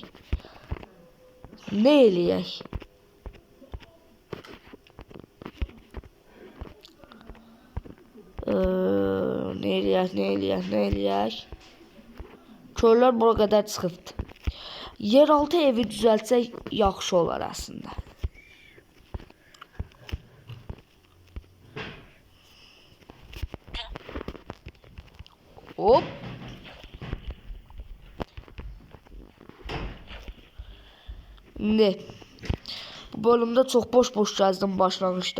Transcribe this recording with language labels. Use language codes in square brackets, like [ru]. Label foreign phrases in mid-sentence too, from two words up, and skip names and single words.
[az] Ne eləyək? Ne eləyək? Körlər bura qədər çıxıbdı. Yeraltı evi düzəltsək yaxşı olar aslında. Hop. [tr] Ne? Bu bölümde çok boş yazdım başlangıçta.